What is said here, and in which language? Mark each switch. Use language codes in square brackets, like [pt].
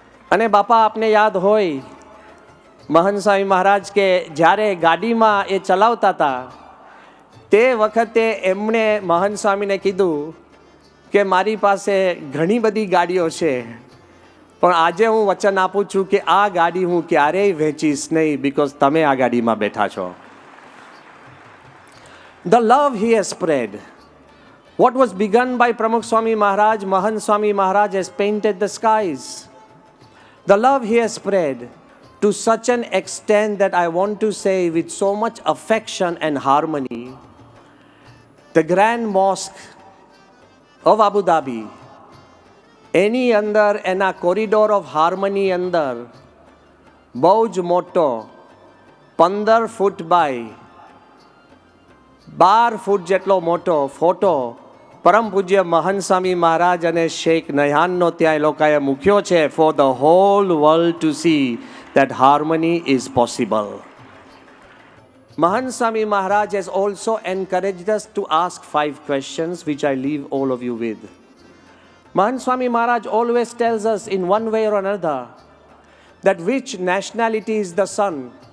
[gu] અને બાપા આપને યાદ હોય, મહંત સ્વામી મહારાજ કે જ્યારે ગાડીમાં એ ચલાવતા હતા, તે વખતે એમણે મહંત સ્વામીને કીધું કે મારી પાસે ઘણી બધી ગાડીઓ છે, પણ આજે હું વચન આપું છું કે આ ગાડી હું ક્યારેય વેચીશ નહીં, બિકોઝ તમે આ ગાડીમાં બેઠા છો. [en] The love he has spread. What was begun by Pramukh Swami Maharaj, Mahant Swami Maharaj has painted the skies. The love he has spread to such an extent that I want to say with so much affection and harmony, [gu] the Grand Mosque of Abu Dhabi, એની અંદર એના corridor of harmony અંદર બહુ જ મોટો 15 foot by 12 ફૂટ જેટલો મોટો photo પરમ પૂજ્ય મહંત સ્વામી મહારાજ અને શેખ નયાનનો ત્યાં એ લોકોએ મૂક્યો છે [en] For the whole world to see that harmony is possible. Mahant Swami Maharaj has also encouraged us to ask 5 questions which I leave all of you with. Mahant Swami Maharaj always tells us in one way or another that which nationality is the sun?